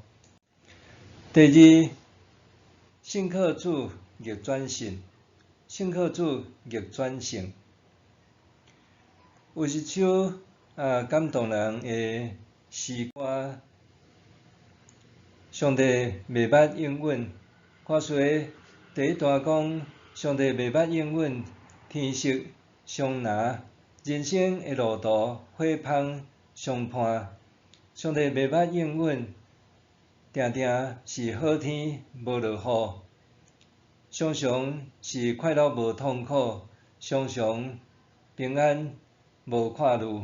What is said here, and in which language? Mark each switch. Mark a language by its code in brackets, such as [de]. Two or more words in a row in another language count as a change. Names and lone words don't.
[nan] 第二，信靠主逆转性，信靠主逆转性。有一首感动人的诗歌，上帝袂捌应允。歌词的第一段讲，上帝袂捌应允，天色相拿，人生的路途火芳相伴。上帝袂捌应允，定定是好天无落雨，常常是快乐无痛苦，常常平安无看路。